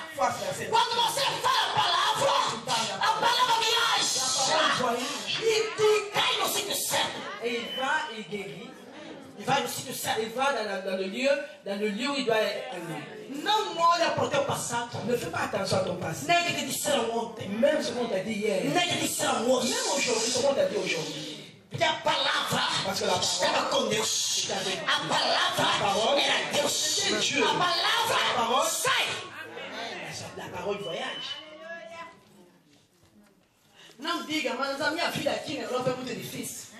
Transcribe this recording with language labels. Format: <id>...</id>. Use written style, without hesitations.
<pt>Quando você fala a palavra viaja e cai no sítio certo.</pt> <fr>Et il va et guérit.</fr> <pt>E vai no sítio certo.</pt> <fr>Il va dans le lieu où il doit aller.</fr> <pt>Não olha para o teu passado.</pt> <fr>Ne fais pas attention à ton passé.</fr> <pt>Nem que te disseram ontem.</pt> <fr>Même ce qu'on t'a dit hier.</fr> <pt>Nem que te disseram hoje.</pt> <fr>Même aujourd'hui, ce qu'on t'a dit aujourd'hui.</fr> <pt>Porque a palavra estava com Deus. A palavra era Deus. A palavra sai.</pt> <fr>La parole voyage.</fr> <pt>Não diga, mas a minha vida aqui na Europa é muito difícil.</pt>